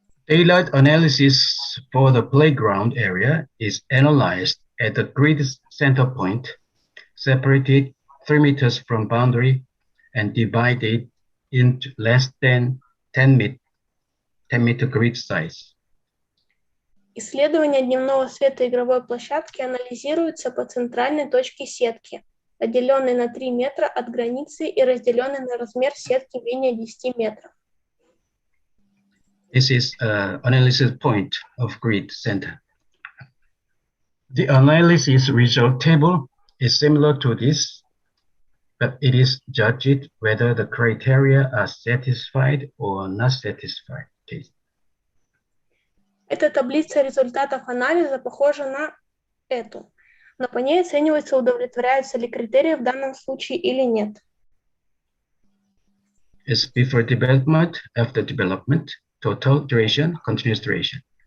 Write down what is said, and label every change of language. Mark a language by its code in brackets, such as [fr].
[en] Daylight analysis for the playground area is analyzed at the grid center point, separated 3 meters from boundary, and divided into less than 10 meter grid size. [ru] Исследование дневного света игровой площадки анализируется по центральной точке сетки, отделенной на 3 метра от границы и разделенной на размер сетки менее 10 метров. [en] This is an analysis point of grid center. The analysis result table is similar to this, but it is judged whether the criteria are satisfied or not satisfied. [ru] Эта таблица результатов анализа похожа на эту, но по ней оценивается, удовлетворяются ли критерии в данном случае или нет. [en] It's before development, after development, total duration, continuous duration.